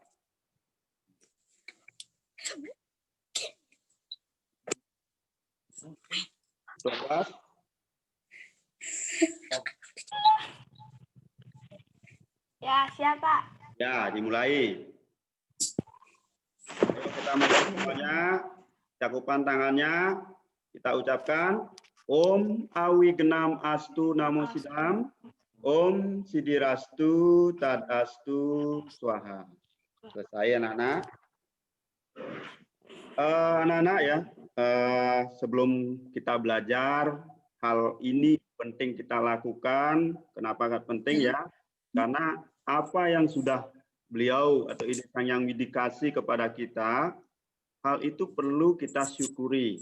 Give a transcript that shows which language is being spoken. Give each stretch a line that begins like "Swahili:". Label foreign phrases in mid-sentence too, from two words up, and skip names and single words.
Indonesian: Ketua kelas? Ya, siapa? Ya, dimulai. Ayo kita mulai semuanya. Cakupan tangannya kita ucapkan
Sanskrit: Om Awi Genam Astu Namo Sidam, Om Sidirastu Tadastu Swaha.
Indonesian: Selesai anak-anak. Anak-anak ya, sebelum kita belajar, hal ini penting kita lakukan. Kenapa penting ya? Karena apa yang sudah beliau atau Ide Sang Yang Widi kasih kepada kita, hal itu perlu kita syukuri.